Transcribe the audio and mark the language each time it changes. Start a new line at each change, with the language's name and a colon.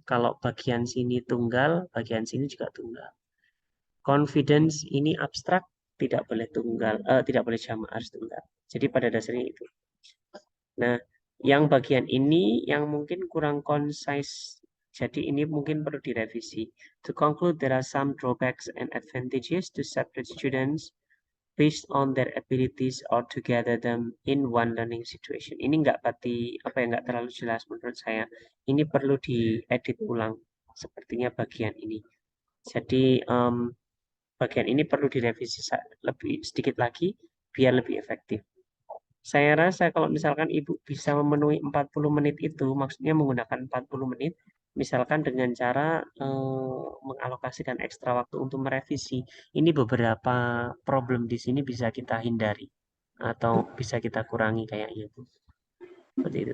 Indonesian: Kalau bagian sini tunggal, bagian sini juga tunggal. Confidence ini abstrak. tidak boleh tunggal, tidak boleh jamak, harus tunggal. Jadi pada dasarnya itu. Nah, yang bagian ini yang mungkin kurang concise. Jadi ini mungkin perlu direvisi.
English: To conclude, there are some drawbacks and advantages to separate students based on their abilities or to gather them in one learning situation.
Indonesian: Ini nggak pati apa ya, nggak terlalu jelas menurut saya. Ini perlu diedit ulang. Sepertinya bagian ini. Jadi bagian ini perlu direvisi lebih sedikit lagi biar lebih efektif. Saya rasa kalau misalkan Ibu bisa memenuhi 40 menit itu, maksudnya menggunakan 40 menit, misalkan dengan cara mengalokasikan ekstra waktu untuk merevisi, ini beberapa problem di sini bisa kita hindari atau bisa kita kurangi kayaknya Bu. Seperti itu.